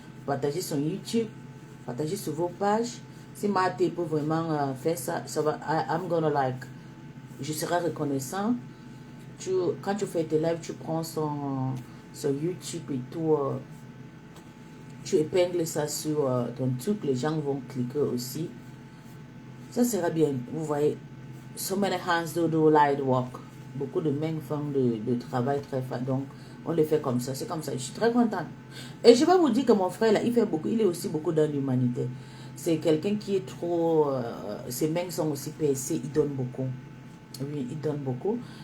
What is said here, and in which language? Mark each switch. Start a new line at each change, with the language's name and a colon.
French: Partager son YouTube. Partager sur vos pages. Si Maté peut vraiment faire ça, ça va,
English: I'm gonna like.
French: Je serai reconnaissant. Quand tu fais tes lives, tu prends son YouTube et tout, tu épingles ça sur ton truc, les gens vont cliquer aussi. Ça sera bien, vous voyez.
English: So many hands do light work.
French: Beaucoup de mains font de travail très fort, donc on le fait comme ça, c'est comme ça. Je suis très contente. Et je vais vous dire que mon frère, là, il fait beaucoup, il est aussi beaucoup dans l'humanité. C'est quelqu'un qui est trop... ses mains sont aussi percées, il donne beaucoup. Oui, il donne beaucoup.